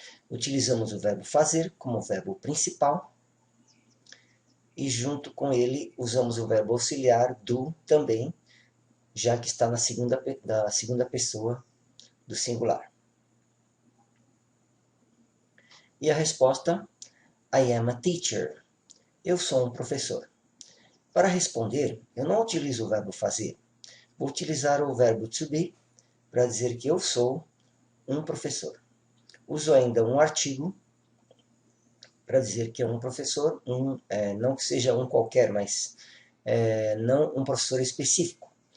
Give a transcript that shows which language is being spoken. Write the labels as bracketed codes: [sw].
[pt] Utilizamos o verbo fazer como verbo principal e junto com ele usamos o verbo auxiliar do também, já que está na segunda pessoa do singular. E a resposta, [en] I am a teacher. [pt] Eu sou um professor. Para responder, eu não utilizo o verbo fazer. Vou utilizar o verbo to be para dizer que eu sou um professor. Uso ainda um artigo para dizer que é um professor, não que seja um qualquer, mas não um professor específico.